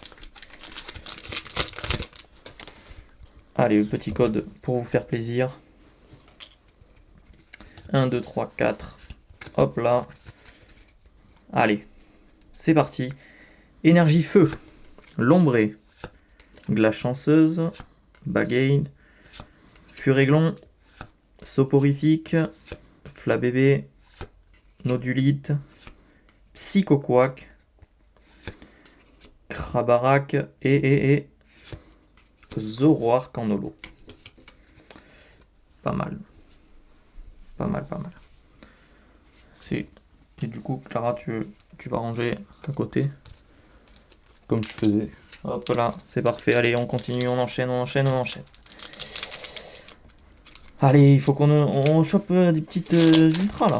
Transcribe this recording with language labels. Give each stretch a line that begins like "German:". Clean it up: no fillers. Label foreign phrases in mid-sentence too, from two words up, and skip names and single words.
French: Allez, le petit code pour vous faire plaisir. 1, 2, 3, 4. Hop là. Allez, c'est parti. Énergie feu. Lombré. Glace chanceuse. Bagaille. Furéglon. Soporifique. Flabébé. Nodulite. Psychoquac. Krabarak et Zoroark en holo. Pas mal. Pas mal. Et du coup, Clara, tu vas ranger à côté. Comme je faisais. Hop là, c'est parfait. Allez, on continue, on enchaîne. Allez, il faut qu'on chope des petites ultras là.